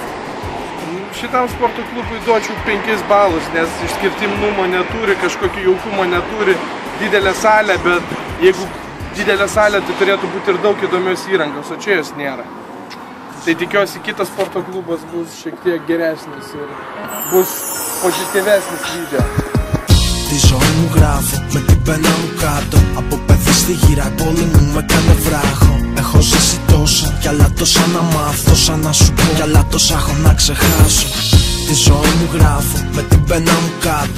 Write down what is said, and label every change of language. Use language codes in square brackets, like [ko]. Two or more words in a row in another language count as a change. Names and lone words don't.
[lt] Šitam sporto klubui duočiau 5 balus, nes išskirtinumo neturi, kažkokio jaukumo neturi, didelė salė, bet jeigu didelė salė, tai turėtų būti ir daug įdomios įrangos, o čia jos nėra. Tai tikiuosi, kitas sporto klubas bus šiek tiek geresnis ir bus pozityvesnis video. [el] Τη ζωή μου γράφω με την πένα μου κάτω. Από παιδί στη γύρα η πόλη μου με έκανε βράχο. Έχω ζήσει τόσα κι άλλα τόσα να μάθω, σαν να σου πω κι άλλα τόσα έχω να ξεχάσω. Τη ζωή μου γράφω με την πένα μου κάτω.